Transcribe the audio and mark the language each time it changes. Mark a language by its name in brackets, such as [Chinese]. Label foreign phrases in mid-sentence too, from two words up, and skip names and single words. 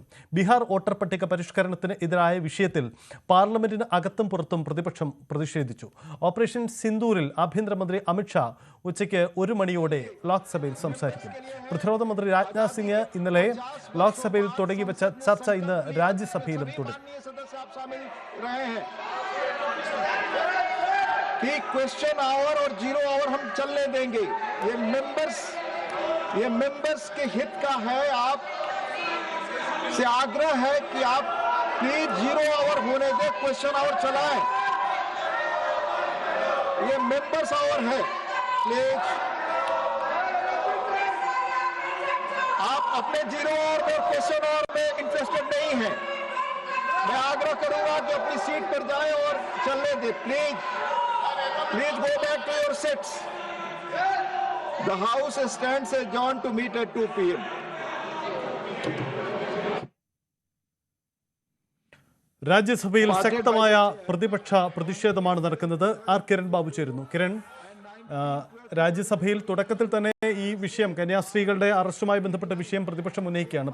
[Malayalam] ബീഹാർ വോട്ടർ പട്ടിക പരിഷ്കരണത്തിന് എതിരായ വിഷയത്തിൽ പാർലമെന്റിന് അകത്തും പുറത്തും പ്രതിപക്ഷം പ്രതിഷേധിച്ചു. ഓപ്പറേഷൻ സിന്ദൂരിൽ ആഭ്യന്തരമന്ത്രി അമിത്ഷാ ഉച്ചയ്ക്ക് 1 മണിയോടെ ലോക്സഭയിൽ സംസാരിക്കും. പ്രതിരോധ മന്ത്രി രാജ്നാഥ് സിംഗ് ഇന്നലെ ലോക്സഭയിൽ തുടങ്ങിവെച്ച ചർച്ച ഇന്ന് രാജ്യസഭയിലും തുടരും. [Hindi] कि क्वेश्चन आवर और 0 आवर हम चलने देंगे. ये मेंबर्स के हित का है. आप से आग्रह है कि आप प्लीज 0 आवर होने दे, क्वेश्चन आवर चलाएं. ये मेंबर्स आवर है. प्लीज आप अपने 0 आवर में क्वेश्चन आवर में इंटरेस्टेड नहीं हैं. मैं आग्रह करूंगा कि अपनी सीट पर जाएं और चलने दें. प्लीज [English] go back to your seats. The house stands adjourned to meet at 2 p.m. [Malayalam] രാജ്യസഭയിൽ ശക്തമായ പ്രതിപക്ഷ പ്രതിഷേധമാണ് നടക്കുന്നത്. ആർ കിരൺ ബാബു ചേരുന്നു. കിരൺ, രാജ്യസഭയിൽ തുടക്കത്തിൽ തന്നെ ഈ വിഷയം, കന്യാസ്ത്രീകളുടെ അറസ്റ്റുമായി ബന്ധപ്പെട്ട വിഷയം പ്രതിപക്ഷം ഉന്നയിക്കുകയാണ്.